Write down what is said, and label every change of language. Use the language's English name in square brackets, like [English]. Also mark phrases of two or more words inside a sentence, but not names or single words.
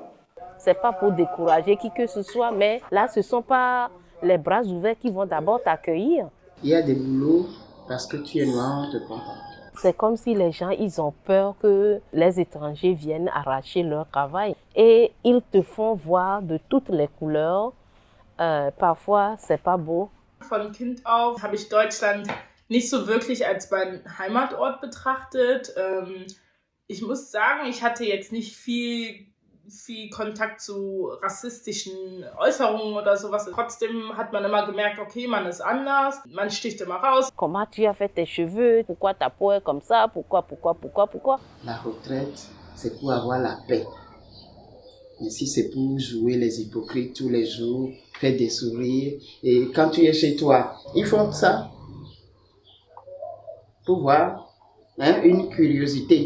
[French] C'est pas pour décourager qui que ce soit, mais là, ce ne sont pas les bras ouverts qui vont d'abord t'accueillir. Il y a des boulots parce que tu es noir, on te prend pas. C'est comme si les gens, ils ont peur que les étrangers viennent arracher leur travail. Et ils te font voir de toutes les couleurs. Parfois, c'est pas beau. [German] Von Kind auf habe ich Deutschland nicht so wirklich als mein Heimatort betrachtet. Ich muss sagen, ich hatte jetzt nicht viel Kontakt zu rassistischen Äußerungen oder sowas. Trotzdem hat man immer gemerkt, okay, man ist anders, man sticht immer raus. [French] Comment tu as fait tes cheveux? Pourquoi ta peau est comme ça? Pourquoi? La retraite, c'est pour avoir la paix. Mais si c'est pour jouer les hypocrites tous les jours, faire des sourires, et quand tu es chez toi, ils font ça pour voir une curiosité.